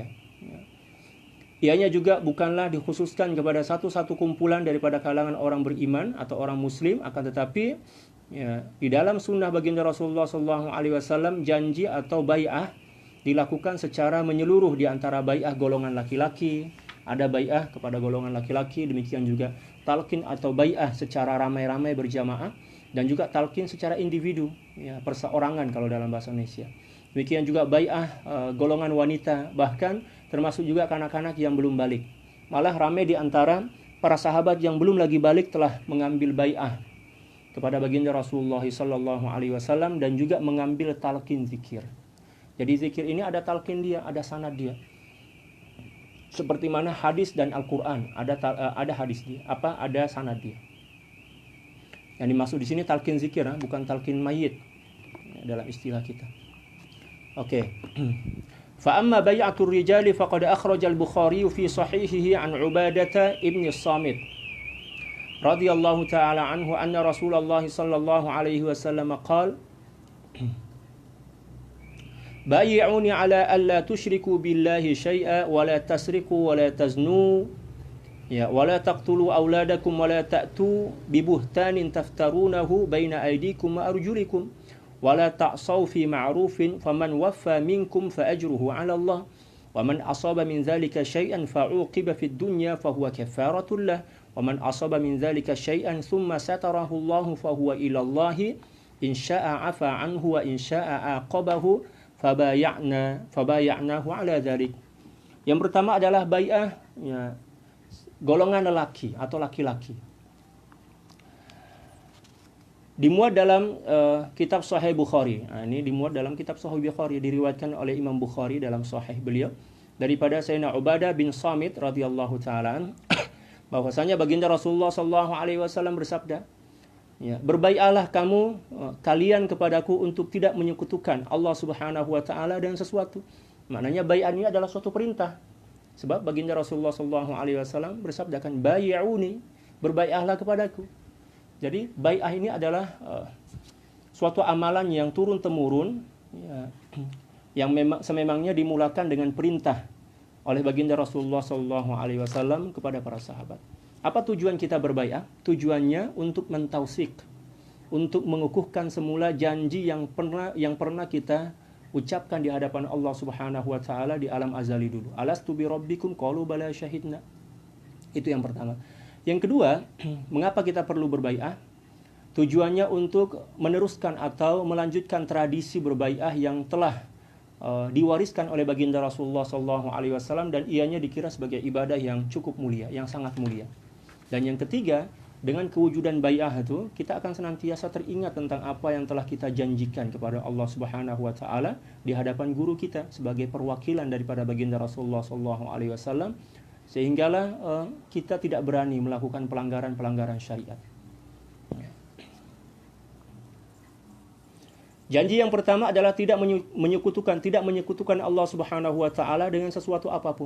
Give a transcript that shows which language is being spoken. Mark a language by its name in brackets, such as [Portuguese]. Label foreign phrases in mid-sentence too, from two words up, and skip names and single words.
[Malay] Ianya juga bukanlah dikhususkan kepada satu-satu kumpulan daripada kalangan orang beriman atau orang muslim, akan tetapi ya, di dalam sunnah baginda Rasulullah SAW janji atau bai'ah dilakukan secara menyeluruh di antara bai'ah golongan laki-laki, ada bai'ah kepada golongan laki-laki, demikian juga talqin atau bai'ah secara ramai-ramai berjamaah, dan juga talqin secara individu, ya, perseorangan kalau dalam bahasa Indonesia. Demikian juga bai'ah golongan wanita, bahkan termasuk juga kanak-kanak yang belum balik. Malah ramai di antara para sahabat yang belum lagi balik telah mengambil bai'ah kepada baginda Rasulullah [Arabic] صلى الله عليه وسلم [Malay] dan juga mengambil talqin zikir. Jadi zikir ini ada talqin dia, ada sanad dia. Seperti mana hadis dan Al-Qur'an, ada hadis dia, ada sanad dia. Yang dimaksud di sini talqin zikir, bukan talqin mayit dalam istilah kita. Oke. [Arabic] فأما بيعة الرجال فقد أخرج البخاري في صحيحه عن عبادة بن الصامت رضي الله تعالى عنه أن رسول الله صلى الله عليه وسلم قال بايعوني على ألا تشركوا بالله شيئا ولا تسرقوا ولا تزنوا يا ولا تقتلوا أولادكم ولا تأتوا ببهتان تفترونه بين أيديكم وأرجلكم ولا تعصوا في معروف فمن وفى منكم فأجره على الله ومن أصاب من ذلك شيئا فعوقب في الدنيا فهو كفارة له ومن أصاب من ذلك شيئا ثم ستره الله فهو إلى الله إن شاء عفى عنه وإن شاء عاقبه فبايعناه على ذلك. [Malay] Yang pertama adalah bai'ah ya, golongan lelaki atau laki-laki. Dimuat dalam kitab Sahih Bukhari. Ini dimuat dalam kitab Sahih Bukhari, diriwayatkan oleh Imam Bukhari dalam Sahih beliau daripada Sayyidina Ubadah bin Samit [Arabic] رضي الله تعالى [Malay] bahwasanya baginda Rasulullah [Arabic] صلى الله عليه وسلم [Malay] bersabda, ya, berbai'ahlah kamu kalian kepadaku untuk tidak menyekutukan [Arabic] الله سبحانه وتعالى [Malay] dengan sesuatu. Maknanya bai'ah ini adalah suatu perintah. Sebab baginda Rasulullah [Arabic] صلى الله عليه وسلم [Malay] bersabdakan, bai'uni, berbai'ahlah kepadaku. Jadi bai'ah ini adalah suatu amalan yang turun temurun ya, yang sememangnya dimulakan dengan perintah oleh baginda Rasulullah SAW kepada para sahabat. Apa tujuan kita berbai'ah? Tujuannya untuk mentausik, untuk mengukuhkan semula janji yang pernah kita ucapkan di hadapan [Arabic] الله سبحانه وتعالى [Malay] di alam azali dulu. [Arabic] ألست بربكم قالوا بلى شهدنا. [Malay] Itu yang pertama. Yang kedua, mengapa kita perlu berbai'ah? Tujuannya untuk meneruskan atau melanjutkan tradisi berbai'ah yang telah diwariskan oleh baginda Rasulullah SAW dan ianya dikira sebagai ibadah yang cukup mulia, yang sangat mulia. Dan yang ketiga, dengan kewujudan bai'ah itu, kita akan senantiasa teringat tentang apa yang telah kita janjikan kepada [Arabic] الله سبحانه وتعالى [Malay] di hadapan guru kita sebagai perwakilan daripada baginda Rasulullah SAW. Sehinggalah kita tidak berani melakukan pelanggaran-pelanggaran syariat. Janji yang pertama adalah tidak menyekutukan [Arabic] الله سبحانه وتعالى [Malay] dengan sesuatu apapun.